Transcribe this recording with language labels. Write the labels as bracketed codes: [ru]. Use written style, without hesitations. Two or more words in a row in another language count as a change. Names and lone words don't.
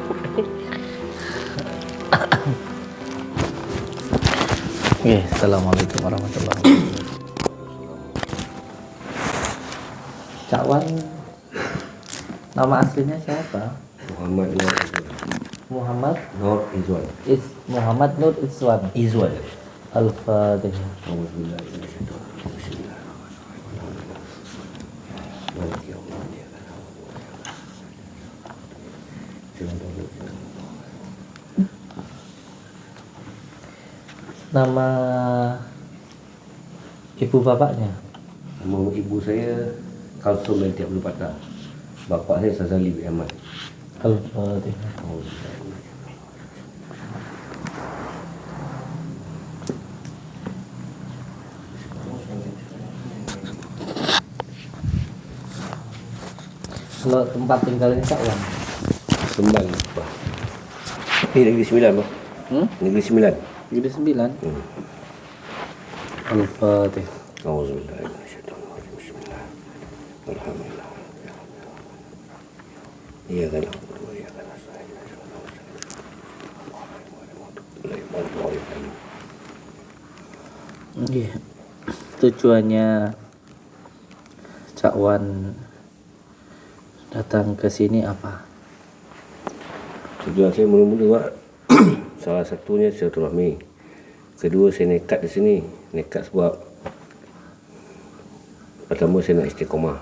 [id] Oke, [ar] السلام عليكم ورحمة الله وبركاته. [id] Cakwan, nama aslinya siapa? [ms] Muhammad Nur Izwan. Muhammad Nur Izwan. Muhammad Nur Izwan. Izwan. Al-Fatihah. [ar] الحمد لله بسم الله مالك يوم [id] Nama ibu bapaknya? [ms] Nama ibu saya Kalsum binti Abdul Fattah. Bapa saya Sazali bin Ahmad. Al-Fatihah. [id] Kalau tempat tinggalnya cakwan? [ms] Sembang. Negeri Sembilan, Pak. Negeri Sembilan. Negeri Sembilan. Al-Fatihah. Alhamdulillah. [ar] بسم الله الحمد لله. [id] Iya kan. Iya kan. Iya. tujuannya Cak Wan datang ke sini apa? [ms] Tujuan saya mula-mula Pak, salah satunya silaturahmi. Kedua, saya nekat di sini. Nekat sebab pertama saya nak istiqamah.